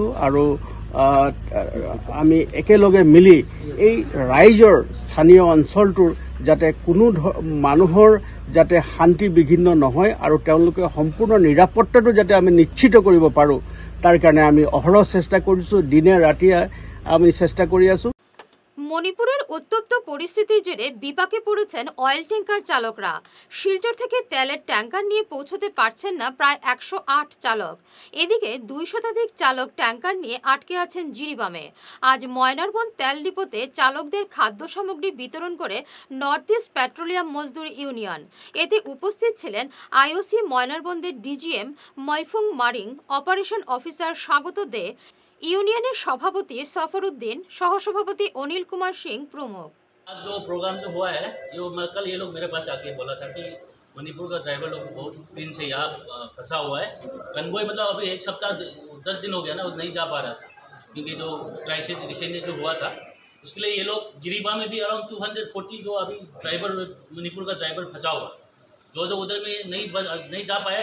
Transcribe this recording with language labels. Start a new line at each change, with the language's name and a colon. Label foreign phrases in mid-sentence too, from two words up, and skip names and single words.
Assamese: আৰু আমি একেলগে মিলি এই ৰাইজৰ স্থানীয় অঞ্চলটোৰ যাতে কোনো মানুহৰ যাতে শান্তি বিঘিন্ন নহয় আৰু তেওঁলোকে সম্পূৰ্ণ নিৰাপত্তাটো যাতে আমি নিশ্চিত কৰিব পাৰোঁ, তাৰ কাৰণে আমি অহৰহ চেষ্টা কৰিছোঁ, দিনে ৰাতিয়ে আমি চেষ্টা কৰি আছোঁ।
Bangla: মণিপুরের উত্তপ্ত পরিস্থিতির জেরে বিপাকে পড়েছেন
English: oil tanker
Bangla: চালকরা। শিলচর থেকে তেলের ট্যাঙ্কার নিয়ে পৌঁছতে পারছেন না প্রায় 108 চালক। এদিকে 2 শতাধিক চালক ট্যাঙ্কার নিয়ে আটকে আছেন জিরিবামে। আজ ময়নারবন তেল ডিপোতে চালকদের খাদ্য সামগ্রী বিতরণ করে নর্থ ইস্ট পেট্রোলিয়াম মজদুর ইউনিয়ন। এতে উপস্থিত ছিলেন আইওসি ময়নারবন্দের ডিজিএম মৈফুং মারিং,
English: operation officer
Bangla: স্বাগত দে, ইউনিয়নের সভাপতি সফরউদ্দিন, সহসভাপতি অনিল कुमार सिंह प्रमुख।
Hindi: आज जो प्रोग्राम जो हुआ है कल ये लोग मेरे पास आके बोला था कि मणिपुर का ड्राइवर लोग बहुत दिन से यहाँ फंसा हुआ है। कन्वॉय मतलब अभी 1 सप्ताह 10 दिन हो गया ना, वो नहीं जा पा रहा था क्योंकि जो
English: crisis recently
Hindi: जो हुआ था उसके लिए ये लोग जिरीबा में भी अराउंड 240 जो अभी ड्राइवर मणिपुर का ड्राइवर फंसा हुआ, जो उधर में नहीं जा पाया।